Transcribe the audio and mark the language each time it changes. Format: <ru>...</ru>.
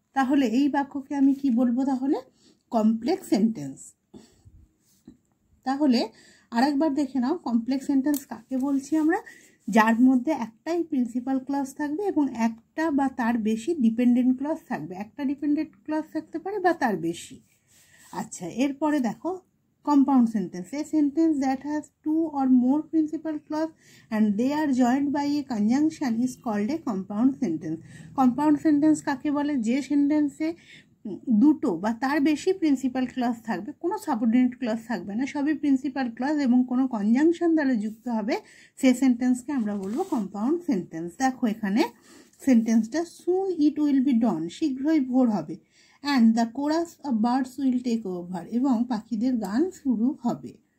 <bn>তাহলে এই বাক্যকে আমি কি বলবো? তাহলে কমপ্লেক্স সেন্টেন্স। তাহলে আরেকবার দেখে নাও, কমপ্লেক্স সেন্টেন্স কাকে বলছি আমরা? যার মধ্যে একটাই প্রিন্সিপাল ক্লজ থাকবে এবং একটা বা তার বেশি ডিপেন্ডেন্ট ক্লজ থাকবে। একটা ডিপেন্ডেন্ট ক্লজ থাকতে পারে বা তার বেশি। আচ্ছা, এরপরে দেখো</bn> <en>compound sentence, a sentence that has two or more principal clause and they are joined by a conjunction is called a compound sentence.</en> <bn>compound sentence কাকে বলে? যে সেন্টেন্সে দুটো বা তার বেশি প্রিন্সিপাল ক্লজ থাকবে, কোনো সাবঅর্ডিনেট ক্লজ থাকবে না, সবই প্রিন্সিপাল ক্লজ এবং কোনো কনজাংশন দ্বারা যুক্ত হবে, সেই সেন্টেন্সকে আমরা বলবো কম্পাউন্ড সেন্টেন্স। দেখো এখানে সেন্টেন্সটা,</bn> <en>soon it will be dawn,</en> <bn>শীঘ্রই ভোর হবে,</bn> <en>and the chorus of birds will take over,</en> <bn>এবং পাখিদের গান শুরু হবে।</bn>